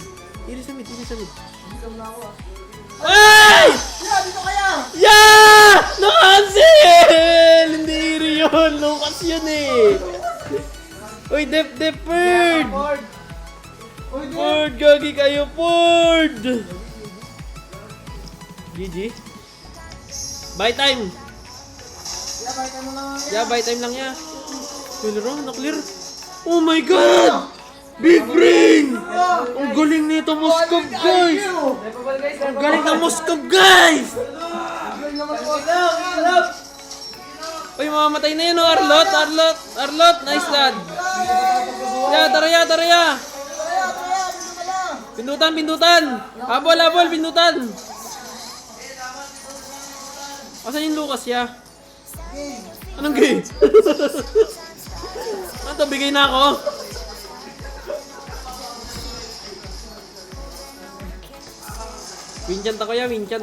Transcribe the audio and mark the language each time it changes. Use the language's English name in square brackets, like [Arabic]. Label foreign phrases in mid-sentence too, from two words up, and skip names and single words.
[Filipino] Iri sa mid, iri sa mid. Ay! Yeah. Dito kaya. Ya! Na-cancel! Hindi iri yun. Lucas yun eh. Uy, dep, Ford! Ford. Uy, di. Ford, gagi kayo, Ford! GG. [English] Buy time! Yeah. [Filipino] Balikan mo lang. Ya, [English] buy time [Filipino] lang ya. Clear oh, [English] na-clear. Oh my God! Big brain! [Filipino] Ang galing nito, Moskov, guys! Repabal, guys. Ang galing ng Moskov, guys! Uy, mamamatay na yun, oh. Arlot, Arlot, Arlot. [English] Nice, lad. [Filipino] Ya, tara ya, tara ya. Pindutan, pindutan. Habol, habol, pindutan. Asan yung Lucas, ya? Anong game? Ano to, bigay na ako. Winchant ako ya, winchant.